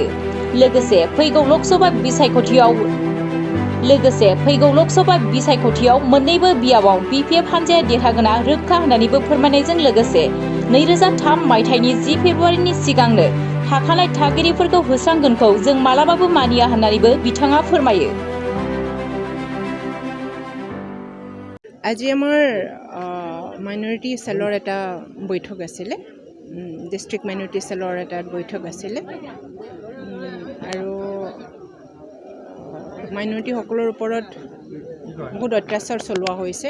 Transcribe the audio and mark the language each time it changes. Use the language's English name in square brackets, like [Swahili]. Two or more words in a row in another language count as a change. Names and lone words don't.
[Bodo] लोगोसे फैगौ लोकसभा बिसायख'थियाव मोन्नैबो बियाबाव बीपीएफ हान्जाया देरहागोना रोखा होननानैबो फोरमायनायजों लोगोसे 2003 मायथाइनि 10 फेब्रुवारिनि सिगांनो थाखानाय थागिरिफोरखौ होस्रांगोनखौ जों मालाबाबो मानिया होननानैबो बिथाङा फोरमायो। [Assamese] আজি আমাৰ মাইনৰিটি সেলৰ এটা বৈঠক আছিলে, ডিষ্ট্ৰিক্ট মাইনৰিটি সেলৰ এটা বৈঠক আছিলে আৰু মাইনৰিটিসকলৰ ওপৰত বহুত অত্যাচাৰ চলোৱা হৈছে।